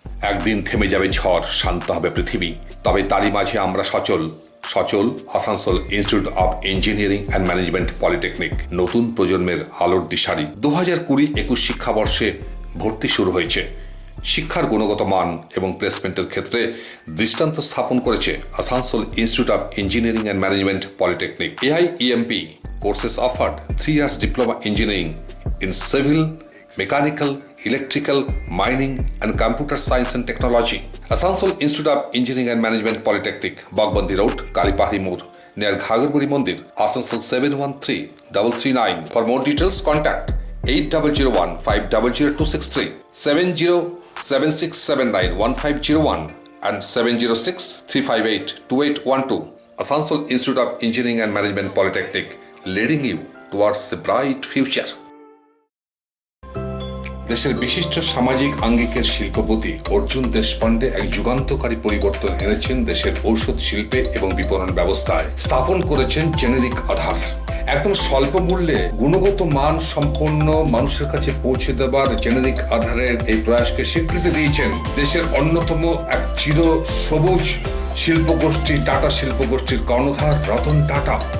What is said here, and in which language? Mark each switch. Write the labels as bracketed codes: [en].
[bn] একদিন থেমে যাবে ঝড়, শান্ত হবে পৃথিবী, তবে তারই মাঝে আমরা সচল Asansol institute of engineering and management polytechnic নতুন প্রজন্মের আলোর দিশারি। 2020-21 শিক্ষাবর্ষে ভর্তি শুরু হয়েছে। শিক্ষার গুণগত মান এবং প্লেসমেন্টের ক্ষেত্রে দৃষ্টান্ত স্থাপন করেছে Asansol institute of engineering and management polytechnic. [en] AIEMP courses offered 3 years diploma engineering in civil, mechanical, electrical, mining and computer science and technology. Asansol Institute of Engineering and Management Polytechnic, Bagbandi Road, Kalipahari Moor, near Ghagarpuri Mandir, Asansol 713339. For more details, contact 8001-500-263, 707679-1501 and 706-358-2812. Asansol Institute of Engineering and Management Polytechnic, leading you towards the bright future. [bn] দেশের বিশিষ্ট সামাজিক আঙ্গিকের শিল্পপতি অর্জুন দেশপান্ডে এক যুগান্তকারী পরিবর্তন এনেছেন দেশের ঔষধ শিল্পে এবং বিপণন ব্যবস্থায়। স্থাপন করেছেন জেনেরিক আধার। একদম স্বল্প মূল্যে গুণগত মান সম্পন্ন মানুষের কাছে পৌঁছে দেবার জেনেরিক আধারের এই প্রয়াসকে স্বীকৃতি দিয়েছেন দেশের অন্যতম এক চির সবুজ শিল্পগোষ্ঠী টাটা শিল্পগোষ্ঠীর কর্ণধার রতন টাটা।